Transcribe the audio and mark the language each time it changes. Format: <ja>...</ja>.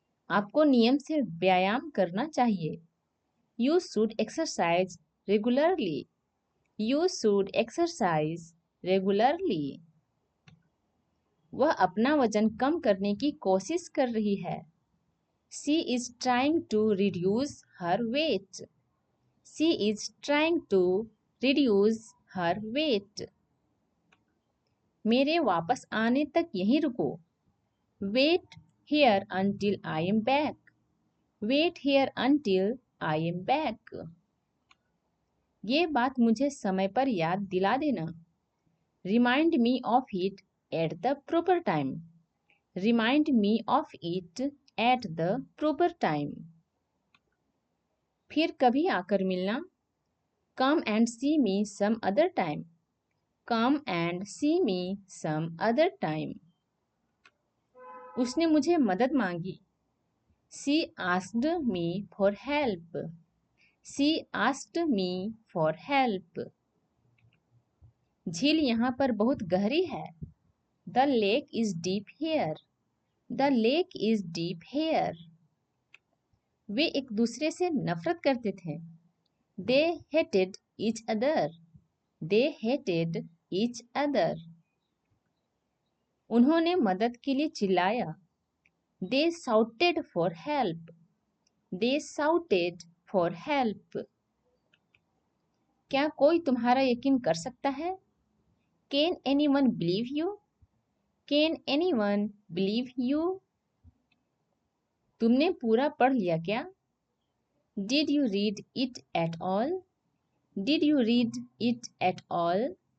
<hi>आपको नियम से व्यायाम करना चाहिए।</hi> <en>You should exercise regularly. You should exercise regularly.</en> <hi>वह अपना वजन कम करने की कोशिश कर रही है।</hi> <en>She is trying to reduce her weight. She is trying to reduce her weight.</en> <hi>मेरे वापस आने तक यहीं रुको।</hi> <en>Wait here until I am back. Wait here until I am back.</en> <hi>ये बात मुझे समय पर याद दिला देना।</hi> <en>Remind me of it at the proper time. Remind me of it at the proper time.</en> <hi>फिर कभी आकर मिलना।</hi> <en>Come and see me some other time. Come and see me some other time.</en> <hi>उसने मुझे मदद मांगी।</hi> <en>She asked me for help. She asked me for help.</en> <hi>झील यहाँ पर बहुत गहरी है।</hi> <en>The lake is deep here. The lake is deep here.</en> <hi>वे एक दूसरे से नफरत करते थे।</hi> <en>They hated each other. They hated each other.</en> <hi>उन्होंने मदद के लिए चिल्लाया।</hi> <en>They shouted for help. They shouted for help.</en> <hi>क्या कोई तुम्हारा यकीन कर सकता है?</hi> <en>Can anyone believe you? Can anyone believe you?</en> <hi>तुमने पूरा पढ़ लिया क्या?</hi> <en>Did you read it at all? Did you read it at all?</en>